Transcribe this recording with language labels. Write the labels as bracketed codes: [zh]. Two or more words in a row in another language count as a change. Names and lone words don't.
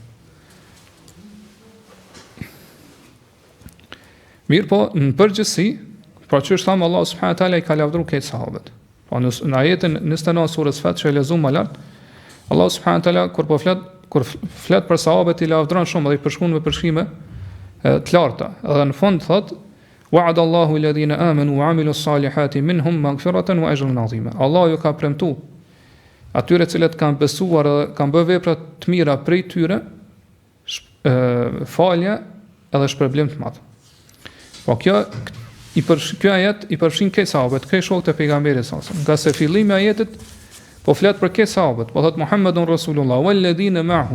[sq] Mirë po, në përgjithësi, pra që është thamë [ar] الله سبحانه وتعالى [sq] i ka lavdruar këtë sahabët. Po në ajetin 29 surës Fat që e lexuam më lart, [ar] الله سبحانه وتعالى [sq] kur flet për sahabët i lavdron shumë dhe i përshkruan me përshkrime të larta. Edhe në fund thotë [ar] وعد الله الذين آمنوا وعملوا الصالحات منهم مغفرة وأجرا عظيما. [sq] Allah ju ka premtuar atyre cilët kanë besuar dhe kanë bërë vepra të mira prej tyre falje edhe shpërblim të madh. Po kjo ajet i përfshin këtë sahabët, këtë shokët e pejgamberit [ar] صلى الله عليه وسلم. [sq] Nga se fillimi i ajetit po flet për këtë sahabët, po thot [ar] محمد رسول الله والذين معه.